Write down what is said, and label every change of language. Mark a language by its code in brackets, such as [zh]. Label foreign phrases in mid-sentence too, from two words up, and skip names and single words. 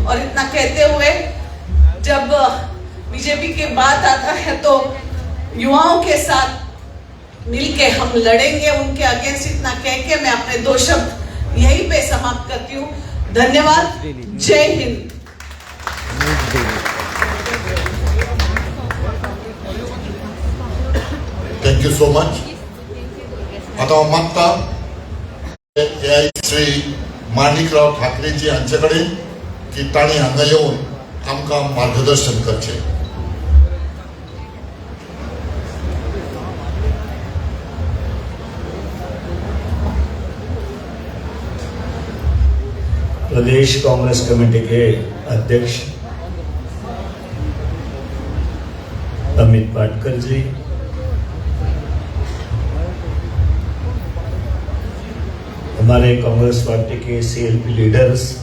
[hi] और इतना कहते हुए, जब बीजेपी की बात आता है तो युवाओं के साथ मिलके हम लड़ेंगे उनके अगेंस्ट, इतना कह के मैं अपने 2 शब्द यहीं पे समाप्त करती हूँ। धन्यवाद। जय हिंद। [en] Thank you so much. [kok] आता हांव मागता श्री माणिकराव ठाकरेजी हांचे कडेन की तांणी हांगा येवन आमकां मार्गदर्शन करचें. [hi] प्रदेश कांग्रेस कमेटी के अध्यक्ष अमित पाटकर जी, हमारे कांग्रेस पार्टी के [en] CLP leaders